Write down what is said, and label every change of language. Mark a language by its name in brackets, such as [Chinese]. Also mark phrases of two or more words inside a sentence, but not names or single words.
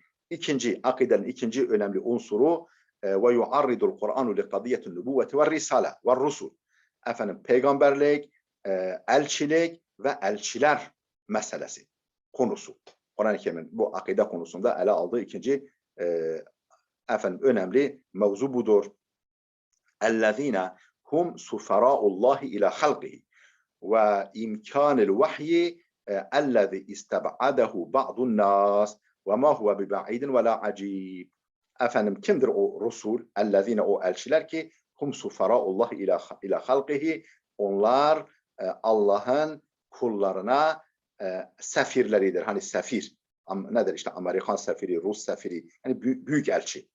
[Turkish] Akidenin ikinci önemli unsuru [Arabic] ويعرض القرآن لقضية النبوة والرسالة والرسل. [Turkish] Peygamberlik, elçilik ve elçiler meselesi, konusu. Kur'an-ı Kerim'in bu akide konusunda ele aldığı ikinci önemli mevzu budur. [Arabic] اَلَّذ۪ينَ هُمْ سُفَرَاءُ اللّٰهِ اِلَى خَلْقِهِ وَاِمْكَانِ الْوَحْيِ اَلَّذِي اِسْتَبْعَدَهُ بَعْضُ النَّاسِ وَمَا هُوَ بِبَعِيدٍ وَلَا عَجِيبٍ. [Turkish] Kimdir o Resul? اَلَّذ۪ينَ, o elçiler ki [Arabic] هم سفراء الله إلى خلقه, [Turkish] onlar Allah'ın kullarına sefirleridir. Hani sefir nedir? İşte Amerikan sefiri, Rus sefiri. Yani büyük elçi.